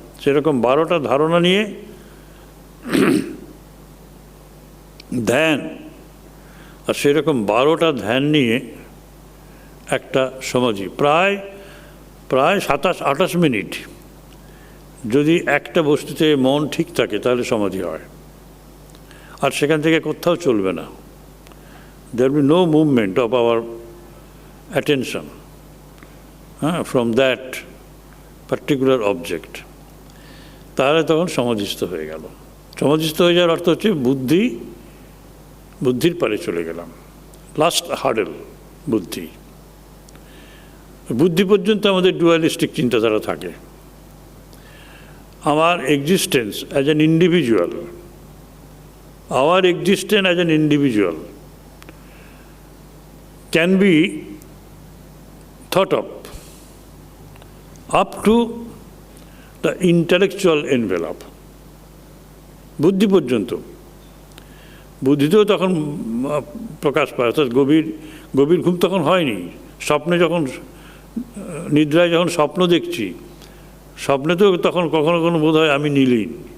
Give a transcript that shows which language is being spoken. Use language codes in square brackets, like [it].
[bn] সেরকম 12টা ধারণা নিয়ে ধ্যান, আর সেরকম 12টা ধ্যান নিয়ে একটা সমাধি। প্রায় 27-28 মিনিট যদি একটা বস্তুতে মন ঠিক থাকে তাহলে সমাধি হয়। আর সেখান থেকে কোথাও চলবে না। [en] there will be no movement of our attention from that particular object. [bn] তাহলে তখন সমাধিস্থ হয়ে গেল। সমাধিস্থ হয়ে যাওয়ার অর্থ হচ্ছে বুদ্ধির পারে চলে গেলাম। [en] last hurdle [bn] বুদ্ধি। বুদ্ধি পর্যন্ত আমাদের ডুয়ালিস্টিক চিন্তাধারা থাকে। আমার [en] Existence as an individual, our existence as an individual can be thought of up to the intellectual envelope. [bn] বুদ্ধি পর্যন্ত, বুদ্ধিতেও তখন প্রকাশ পায়। অর্থাৎ গভীর ঘুম তখন হয়নি। স্বপ্নে যখন, নিদ্রায় যখন স্বপ্ন দেখছি, স্বপ্নেতেও তখন কখনো কোনো বোধ হয় আমি নীলীন।